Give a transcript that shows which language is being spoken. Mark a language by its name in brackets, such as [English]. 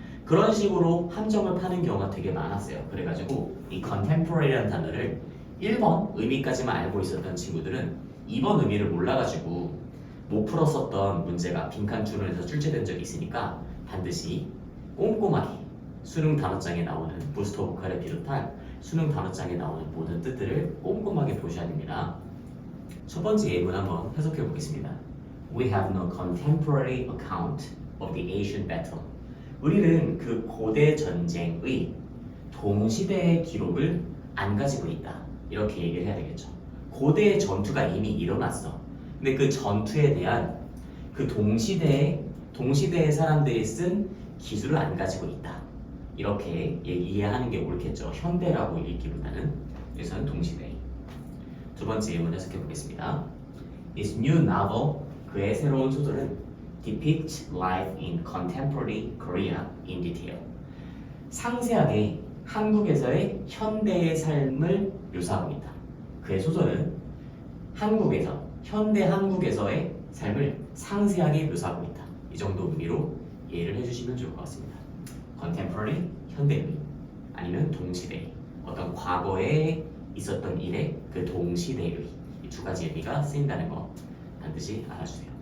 [Korean] 그런 식으로 함정을 파는 경우가 되게 많았어요. 그래가지고 이 contemporary라는 단어를 1번 의미까지만 알고 있었던 친구들은 2번 의미를 몰라가지고 못 풀었었던 문제가 빈칸추론에서 출제된 적이 있으니까 반드시 꼼꼼하게 수능 단어장에 나오는 부스터 보컬을 비롯한 수능 단어장에 나오는 모든 뜻들을 꼼꼼하게 보셔야 됩니다. 첫 번째 예문 한번 해석해 보겠습니다. [English] We have no contemporary account of the Asian battle. [Korean] 우리는 그 고대 전쟁의 동시대의 기록을 안 가지고 있다. 이렇게 얘기를 해야 되겠죠. 고대 전투가 이미 일어났어. 근데 그 전투에 대한 그 동시대의 사람들이 쓴 기술을 안 가지고 있다. 이렇게 이해하는 게 옳겠죠. 현대라고 읽기보다는. 여기서는 동시대. 두 번째 예문 해석해 보겠습니다. [English] This new novel, [Korean] 그의 새로운 소설은 [English] depicts life in contemporary Korea in detail. [Korean] 상세하게 한국에서의 현대의 삶을 묘사하고 있다. 그의 소설은 현대 한국에서의 삶을 상세하게 묘사하고 있다. 이 정도 의미로 이해를 해주시면 좋을 것 같습니다. contemporary, 현대의, 아니면 동시대, 어떤 과거에 있었던 일의 그 동시대의 이 두 가지 의미가 쓰인다는 거 반드시 알아주세요.